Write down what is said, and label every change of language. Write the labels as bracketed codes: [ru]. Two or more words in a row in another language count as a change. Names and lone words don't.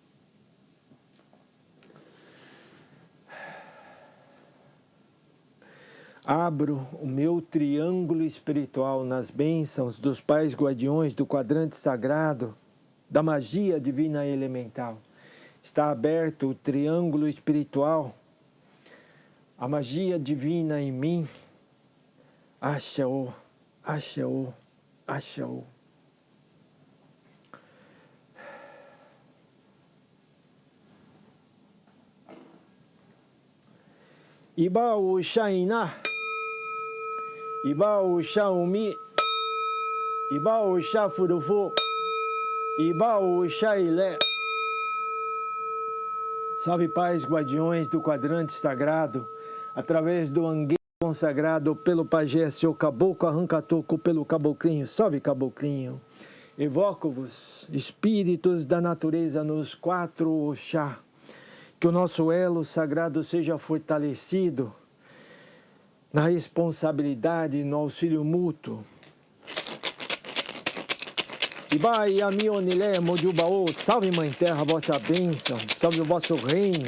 [pt] Abro o meu triângulo espiritual nas bênçãos dos pais guardiões do quadrante sagrado, da magia divina elemental. Está aberto o triângulo espiritual, a magia divina em mim. Axé-o, axé-o, axé-o. Ibaú Xainá, Ibaú Xaumi, Ibaú Xafurufu, Ibaú Xailé. Salve pais guardiões do quadrante sagrado, através do angueiro consagrado pelo pajé, seu caboclo arranca-toco pelo caboclinho. Salve caboclinho. Evoco-vos, espíritos da natureza nos 4 Oxá, que o nosso elo sagrado seja fortalecido na responsabilidade e no auxílio mútuo. Iba e Amionilé, Mojubaô, salve Mãe Terra, a vossa bênção, salve o vosso reino.